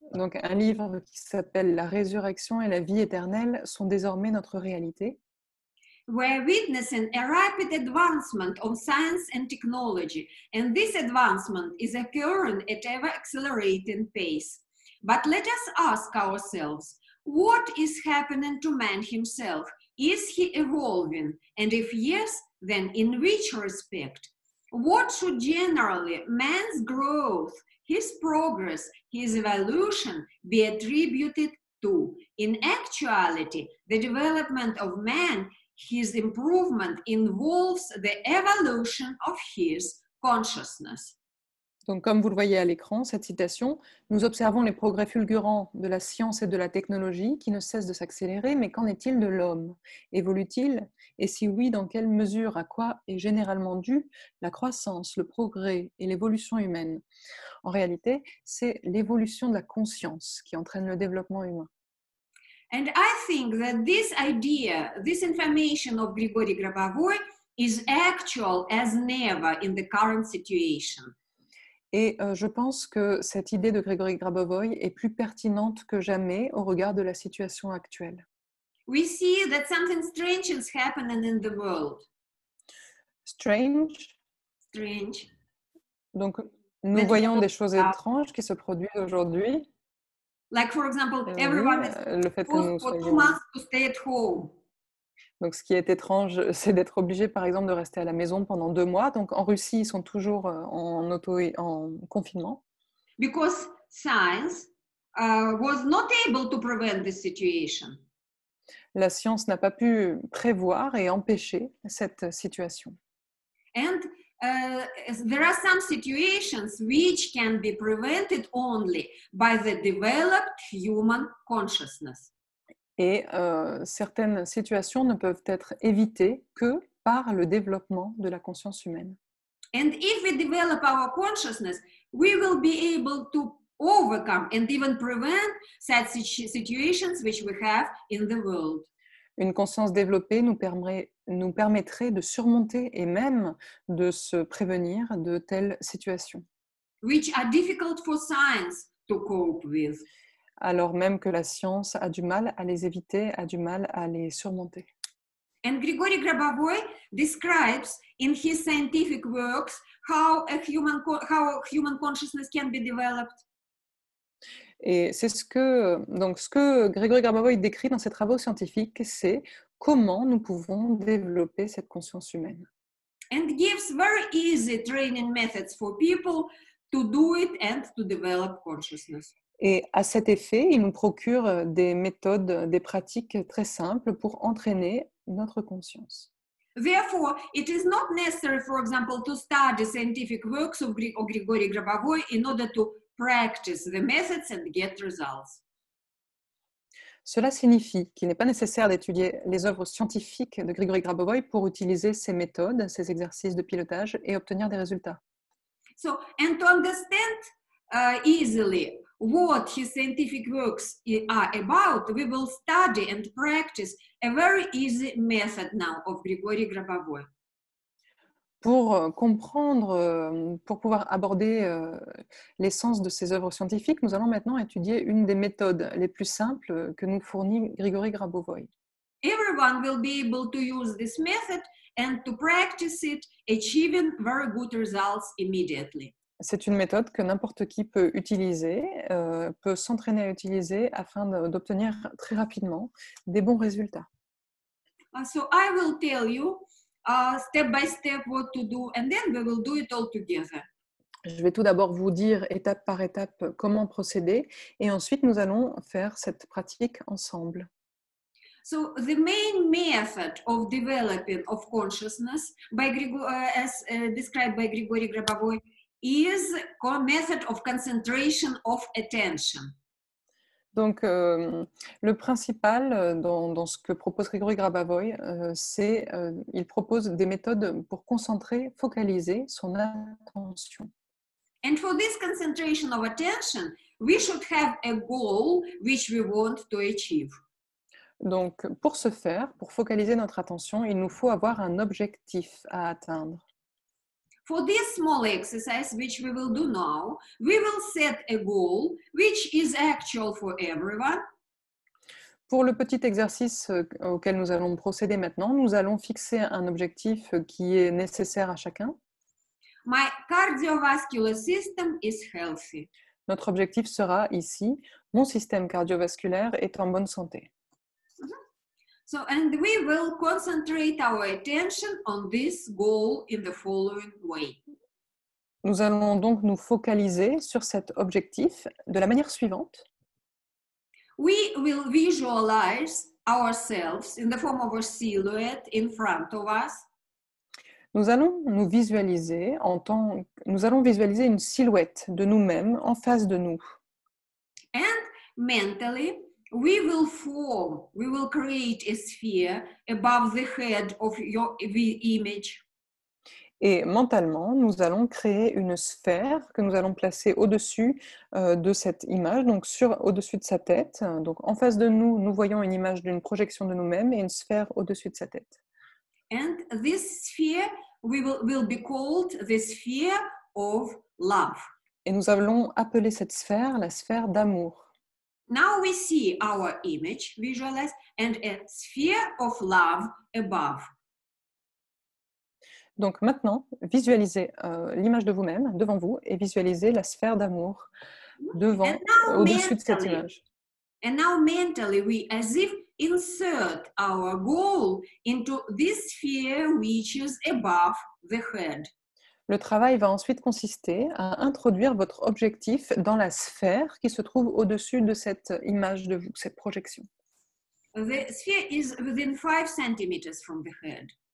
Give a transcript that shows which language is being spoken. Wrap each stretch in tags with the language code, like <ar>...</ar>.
<fr>Donc, un livre qui s'appelle La résurrection et la vie éternelle sont désormais notre réalité.</fr> <en>We're witnessing a rapid advancement of science and technology, and this advancement is occurring at ever accelerating pace. But let us ask ourselves, what is happening to man himself? Is he evolving? And if yes, then in which respect? What should generally man's growth, his progress, his evolution be attributed to? In actuality, the development of man, his improvement involves the evolution of his consciousness.</en> <fr>Donc, comme vous le voyez à l'écran, cette citation, nous observons les progrès fulgurants de la science et de la technologie qui ne cessent de s'accélérer, mais qu'en est-il de l'homme? Évolue-t-il? Et si oui, dans quelle mesure, à quoi est généralement due la croissance, le progrès et l'évolution humaine? En réalité, c'est l'évolution de la conscience qui entraîne le développement humain.</fr> <en>And I think that this idea, this information of Grigory Grabovoy is actual as never in the current situation.</en> <fr>Et je pense que cette idée de Grigory Grabovoy est plus pertinente que jamais au regard de la situation actuelle.</fr> <en>We see that something strange is happening in the world. Strange.</en> <fr>Donc, nous voyons des choses étranges qui se produisent aujourd'hui.</fr> <en>Like, for example, everyone is</en> <fr>le fait que nous</fr> <en>for 2</en> <fr>soyons...</fr> <en>months to stay at home.</en> <fr>Donc, ce qui est étrange, c'est d'être obligé, par exemple, de rester à la maison pendant 2 mois. Donc, en Russie, ils sont toujours en confinement.</fr> <en>Because science was not able to prevent this situation.</en> <fr>La science n'a pas pu prévoir et empêcher cette situation.</fr> <en>And there are some situations which can be prevented only by the developed human consciousness.</en> <fr>Et certaines situations ne peuvent être évitées que par le développement de la conscience humaine.</fr> <en>And if we develop our consciousness, we will be able to overcome and even prevent such situations which we have in the world.</en> <fr>Une conscience développée nous permettrait de surmonter et même de se prévenir de telles situations.</fr> <en>Which are difficult for science to cope with.</en> <fr>Alors même que la science a du mal à les éviter, a du mal à les surmonter.</fr> <en>And Grigory Grabovoy describes in his scientific works how human consciousness can be developed.</en> <fr>Et c'est ce que Grigory Grabovoy décrit dans ses travaux scientifiques, c'est comment nous pouvons développer cette conscience humaine.</fr> <en>And gives very easy training methods for people to do it and to develop consciousness.</en> <fr>Et à cet effet, il nous procure des méthodes, des pratiques très simples pour entraîner notre conscience.</fr> <en>Therefore, it is not necessary, for example, to study scientific works of Grigory Grabovoi in order to practice the methods and get results.</en> <fr>Cela signifie qu'il n'est pas nécessaire d'étudier les œuvres scientifiques de Grigory Grabovoi pour utiliser ces méthodes, ces exercices de pilotage et obtenir des résultats.</fr> <en>So, and to understand easily what his scientific works are about, we will study and practice a very easy method now of Grigory Grabovoi.</en> <fr>Pour comprendre, pour pouvoir aborder l'essence de ces œuvres scientifiques, nous allons maintenant étudier une des méthodes les plus simples que nous fournit Grigory Grabovoi.</fr> <en>Everyone will be able to use this method and to practice it, achieving very good results immediately.</en> <fr>C'est une méthode que n'importe qui peut utiliser, peut s'entraîner à utiliser afin d'obtenir très rapidement des bons résultats.</fr> <en>So I will tell you step by step what to do, and then we will do it all together.</en> <fr>Je vais tout d'abord vous dire étape par étape comment procéder et ensuite nous allons faire cette pratique ensemble.</fr> <en>So the main method of developing of consciousness by as described by Grigory Grabovoi is a method of concentration of attention.</en> <fr>Donc, le principal dans ce que propose Grigory Grabovoi, c'est il propose des méthodes pour concentrer, focaliser son attention.</fr> <en>And for this concentration of attention, we should have a goal which we want to achieve.</en> <fr>Donc, pour ce faire, pour focaliser notre attention, il nous faut avoir un objectif à atteindre.</fr> <en>For this small exercise, which we will do now, we will set a goal which is actual for everyone.</en> <fr>Pour le petit exercice auquel nous allons procéder maintenant, nous allons fixer un objectif qui est nécessaire à chacun.</fr> <en>My cardiovascular system is healthy.</en> <fr>Notre objectif sera ici, mon système cardiovasculaire est en bonne santé.</fr> <en>So, and we will concentrate our attention on this goal in the following way.</en> <fr>Nous allons donc nous focaliser sur cet objectif de la manière suivante.</fr> <en>We will visualize ourselves in the form of a silhouette in front of us.</en> <fr>Nous allons visualiser une silhouette de nous-mêmes en face de nous.</fr> <en>And mentally, we will create a sphere above the head of the image.</en> <fr>Et mentalement, nous allons créer une sphère que nous allons placer au-dessus de cette image, donc au-dessus de sa tête. Donc en face de nous, nous voyons une image d'une projection de nous-mêmes et une sphère au-dessus de sa tête.</fr> <en>And this sphere will be called the sphere of love.</en> <fr>Et nous allons appeler cette sphère la sphère d'amour.</fr> <en>Now we see our image visualized and a sphere of love above.</en> <fr>Donc maintenant, visualisez l'image de vous-même devant vous et visualisez la sphère d'amour au-dessus de cette image.</fr> <en>And now mentally, we as if insert our goal into this sphere which is above the head.</en> <fr>Le travail va ensuite consister à introduire votre objectif dans la sphère qui se trouve au-dessus de cette image de vous, cette projection.</fr> <en>The sphere is within 5 centimeters from the head.</en>